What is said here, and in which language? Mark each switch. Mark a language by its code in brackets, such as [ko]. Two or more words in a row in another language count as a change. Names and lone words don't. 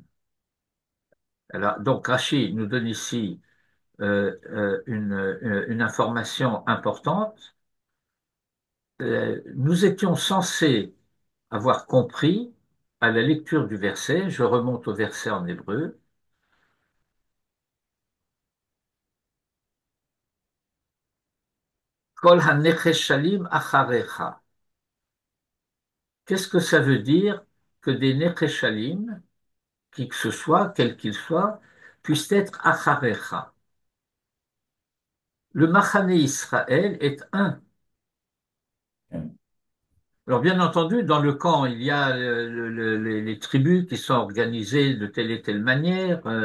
[fr] Alors, donc Rachid nous donne ici une information importante. Nous étions censés avoir compris à la lecture du verset, je remonte au verset en hébreu, [he] כל הנחשלים אחריך. [fr] Qu'est-ce que ça veut dire que des necheshalim, qui que ce soit, quels qu'ils soient, puissent être acharecha? Le [he] מחנה ישראל [fr] est un. Alors bien entendu, dans le camp, il y a les tribus qui sont organisées de telle et telle manière.